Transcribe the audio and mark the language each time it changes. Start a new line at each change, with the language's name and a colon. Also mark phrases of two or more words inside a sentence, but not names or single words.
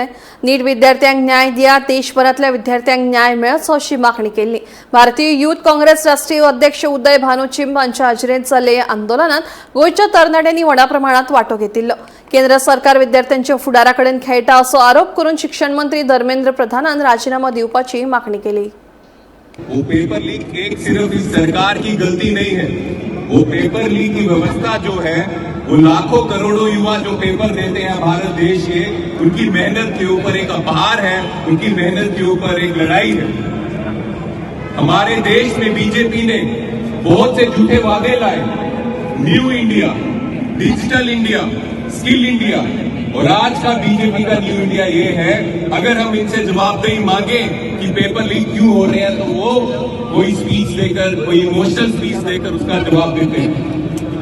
Konkani: नीट विद्यार्थ्यांक न्याय दिया, देशभरातल्या विद्यार्थ्यांक न्याय मेळचो अशी मागणी केली। भारतीय युथ काँग्रेस राष्ट्रीय अध्यक्ष उदय भानुचिंब हांच्या हाजेरींत जाल्ले आंदोलनात गोंयच्या तरणाट्यांनी व्हडा प्रमाणात वांटो घेतिल्लो। केंद्र सरकार विद्यार्थ्यांच्या फुडारा कडेन खेळटा असो आरोप करून शिक्षण मंत्री धर्मेंद्र प्रधानान राजीनामा दिवपाची मागणी केली।
Hindi: वो पेपर लीक एक सिर्फ इस सरकार की गलती नहीं है, वो पेपर लीक की व्यवस्था जो है वो लाखों करोड़ों युवा जो पेपर देते हैं भारत देश के, उनकी मेहनत के ऊपर एक अपहार है, उनकी मेहनत के ऊपर एक लड़ाई है। हमारे देश में बीजेपी ने बहुत से झूठे वादे लाए,
English: New India, Digital India, Skill India,
Hindi: और आज का बीजेपी का
English: New India
Hindi: ये है, अगर हम इनसे जवाबदेही मांगे कि पेपर लीक क्यों हो रहे हैं तो वो कोई स्पीच देकर, कोई
English: emotional speech
Hindi: देकर उसका जवाब देते हैं।